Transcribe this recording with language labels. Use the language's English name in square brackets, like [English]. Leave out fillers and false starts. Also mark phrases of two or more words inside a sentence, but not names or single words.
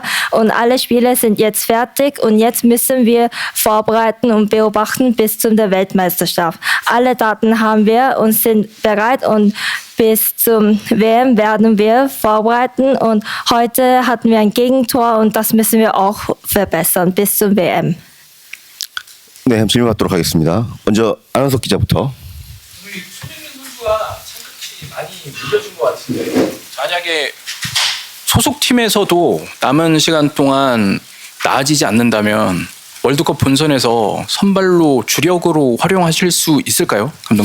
[German] Und alle Spiele sind jetzt fertig und jetzt müssen wir vorbereiten und beobachten bis zum der Weltmeisterschaft. Alle Daten haben wir und sind bereit und bis zum WM werden wir vorbereiten und heute hatten wir ein Gegentor und das müssen wir auch verbessern bis zum WM. [Korean] 네, 질문 받도록 하겠습니다. 먼저 안원석 기자부터. 우리 손흥민 선수가 참같이 많이 밀려준 것 같은데 만약에 소속팀에서도 남은 시간 동안 나아지지 않는다면 월드컵 본선에서 선발로 주력으로 활용하실 수 있을까요, 감독님?